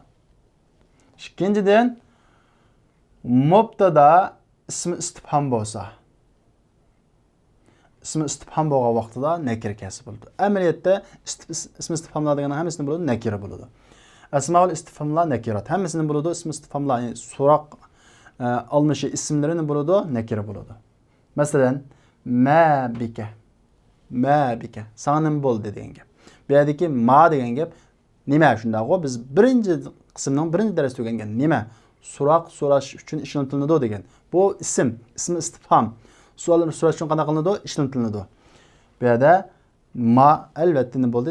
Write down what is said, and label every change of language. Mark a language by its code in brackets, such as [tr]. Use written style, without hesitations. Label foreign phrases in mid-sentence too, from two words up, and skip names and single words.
[uz] Ikkinchidan mubtada ismi istifhom bo'lsa, ismi istifhom bo'lgan vaqtida nakira kelsa bo'ladi. Amaliyotda ismi istifhomlar degan hammasini bo'ladi, nakira bo'ladi. Asmaul istifhomlar nakirat. Hammasini bo'ladi, ismi istifhomlar, ya'ni so'roq almishi ismlarini bo'ladi, nakira bo'ladi. Masalan, [ar] ما بك. ما بك. [uz] Sana nima bo'ldi degan gap. Bu yerdagi ma degan gap nima shundaqo? Biz birinchi qismning birinchi darsida o'rgangan nima? So'roq so'rash uchun ishlatiladi degan. Bu ism, ismi istifhom. Savollar so'rash uchun qanday qilinadi? Ishlatiladi. Bu yerda ma albatta nima bo'ldi?